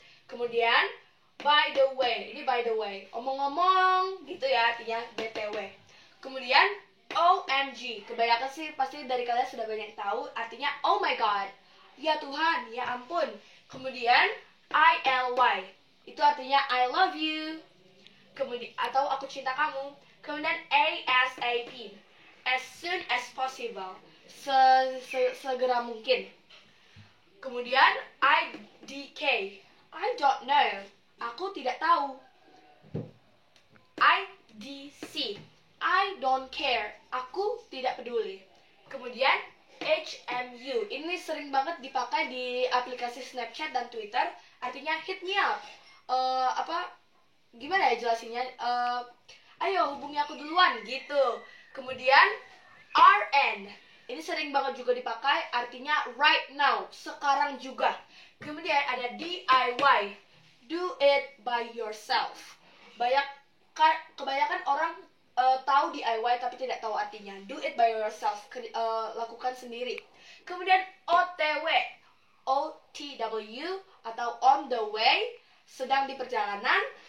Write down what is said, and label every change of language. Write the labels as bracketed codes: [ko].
[id] Kemudian [en] by the way, [id] ini by the way, omong-omong gitu ya artinya BTW. Kemudian OMG, kebanyakan sih pasti dari kalian sudah banyak tahu artinya [en] oh my god, [id] ya Tuhan, ya ampun. Kemudian ILY, itu artinya [en] I love you. [id] Kemudian atau aku cinta kamu. [en] Kemudian ASAP, as soon as possible, [id] segera mungkin. Kemudian IDK, [en] I don't know, [id] aku tidak tahu. IDC, [en] I don't care, [id] aku tidak peduli. Kemudian HMU, ini sering banget dipakai di aplikasi Snapchat dan Twitter, artinya [en] hit me up. [id] Gimana ya jelasinnya? Ayo hubungi aku duluan gitu. Kemudian RN, ini sering banget juga dipakai, artinya [en] right now, [id] sekarang juga. Kemudian ada [en] DIY, do it by yourself. [id] Kebanyakan orang tahu DIY tapi tidak tahu artinya. [en] Do it by yourself, [id] lakukan sendiri. Kemudian OTW, OTW atau [en] on the way, [id] sedang di perjalanan.